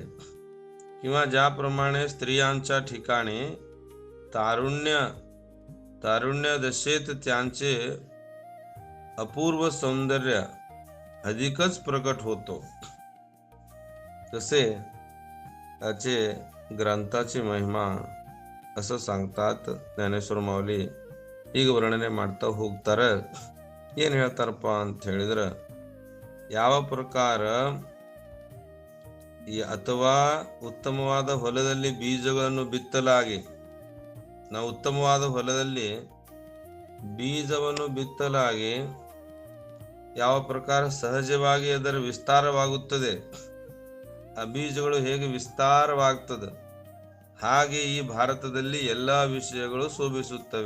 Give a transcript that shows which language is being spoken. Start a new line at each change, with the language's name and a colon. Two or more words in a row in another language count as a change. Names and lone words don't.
Marathi: किंवा ज्याप्रमाणे स्त्रियांच्या ठिकाणी तारुण्य दशेत त्यांचे अपूर्व सौंदर्य अधिकच प्रकट होतो, तसे त्याचे ग्रंथाची महिमा असं सांगतात ಜ್ಞಾನೇಶ್ವರ ಮಾವಲಿ.
Kannada: ಈಗ ವರ್ಣನೆ ಮಾಡ್ತಾ ಹೋಗ್ತಾರೆ. ಏನು ಹೇಳ್ತಾರಪ್ಪ ಅಂತ ಹೇಳಿದ್ರೆ, ಯಾವ ಪ್ರಕಾರ ಅಥವಾ ಉತ್ತಮವಾದ ಹೊಲದಲ್ಲಿ ಬೀಜಗಳನ್ನು ಬಿತ್ತಲಾಗಿ, ನಾವು ಉತ್ತಮವಾದ ಹೊಲದಲ್ಲಿ ಬೀಜವನ್ನು ಬಿತ್ತಲಾಗಿ ಯಾವ ಪ್ರಕಾರ ಸಹಜವಾಗಿ ಅದರ ವಿಸ್ತಾರವಾಗುತ್ತದೆ, ಆ ಬೀಜಗಳು ಹೇಗೆ ವಿಸ್ತಾರವಾಗ್ತದೆ, ಹಾಗೆ ಈ ಭಾರತದಲ್ಲಿ ಎಲ್ಲಾ ವಿಷಯಗಳು ಶೋಭಿಸುತ್ತವೆ.